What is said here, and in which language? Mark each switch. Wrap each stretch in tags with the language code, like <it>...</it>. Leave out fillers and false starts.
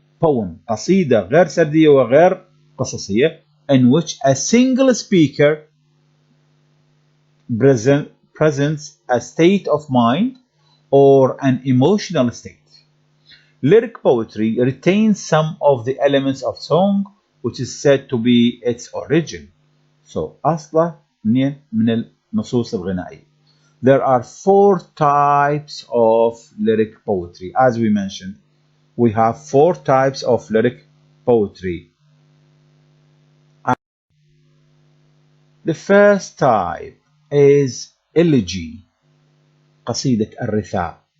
<en>Poem,</en> <ar>قصيدة غير سردية وغير قصصية,</ar> <en>in which a single speaker presents a state of mind or an emotional state. Lyric poetry retains some of the elements of song, which is said to be its origin.</en> <ar>So, أصله من النصوص الغنائية.</ar> <en>There are four types of lyric poetry. As we mentioned, we have four types of lyric poetry. The first type is elegy,</en> <ar>قصيدة الرثاء.</ar>